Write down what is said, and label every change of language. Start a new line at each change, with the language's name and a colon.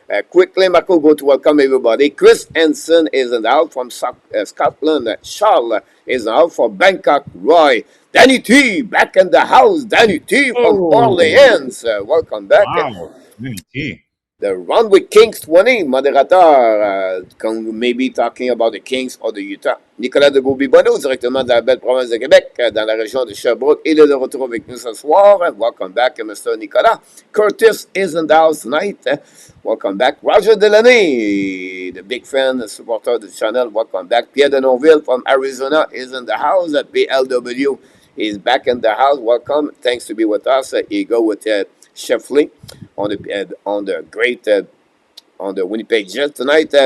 English: Quickly, Marco, go to welcome everybody. Chris Henson is in the house from Scotland. Charles is out for Bangkok. Roy. Danny T back in the house. Danny T from Oh, Orleans. Welcome back. wow. Mini T. The Run with Kings 20, modérateur, maybe talking about the Kings or the Utah.
French: Nicolas de Beaubien-Bonneau, directement de la belle province de Québec, dans la région de Sherbrooke. Il est de retour avec nous ce soir.
English: Welcome back, Mr. Nicolas. Curtis is in the house tonight. Welcome back. Roger Delaney, the big fan, the supporter of the channel. Welcome back. Pierre de Nonville from Arizona is in the house. PLW is back in the house. Welcome. Thanks to be with us. He go with Chef Lee on the great on the Winnipeg Jets tonight.